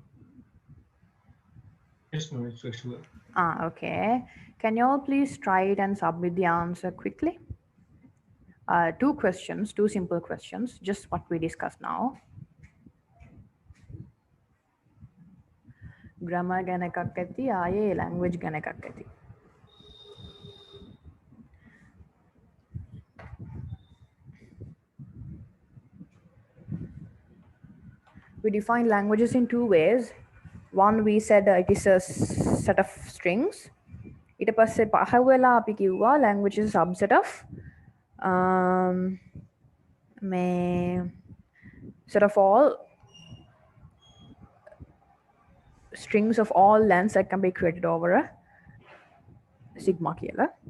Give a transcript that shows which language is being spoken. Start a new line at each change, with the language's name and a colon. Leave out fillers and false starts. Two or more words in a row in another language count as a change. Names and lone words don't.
English: Yes, no, it's visible. Okay. Can you all please try it and submit the answer quickly? Two questions, two simple questions, just what we discussed now.
Sinhala: Grammar ගැන එකක් ඇති, ආයේ language ගැන එකක් ඇති.
English: We define languages in two ways. One, we said it is a set of strings.
Sinhala: ඊට පස්සේ පහ වෙලා අපි කිව්වා
English: language is a subset of set of all strings of all lengths that can be created over a sigma කියලා.